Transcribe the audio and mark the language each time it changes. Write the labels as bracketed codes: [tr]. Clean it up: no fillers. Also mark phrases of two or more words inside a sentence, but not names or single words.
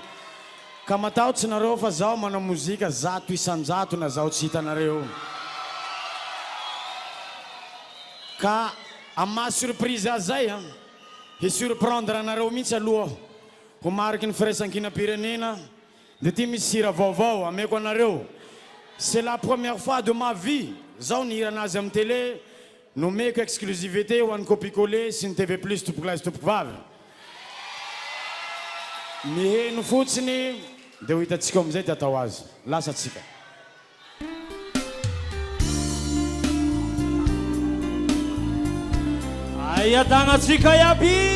[mg] Ka matahotsy nareo fa zaho manao mozika 100 isan-jato na zaho tsy hitanareo. Ka amma surprise azay surprendre anareo mihitsy aloha. Ho mariky ny firaisan-kina-pirenena. De ty misy hira vaovao ameko anareo. [fr] C'est la première fois de ma vie. [mg] Zaho nihira anazy amin'ny télé. Nomeko exclusivité ho an'ny copie-collé sy ny TV Plus tompokolazy tompokivavy. Miheno fotsiny de ho hitatsika amizay ty atao azy. Lasa tsika. Aia tagnatsika iaby.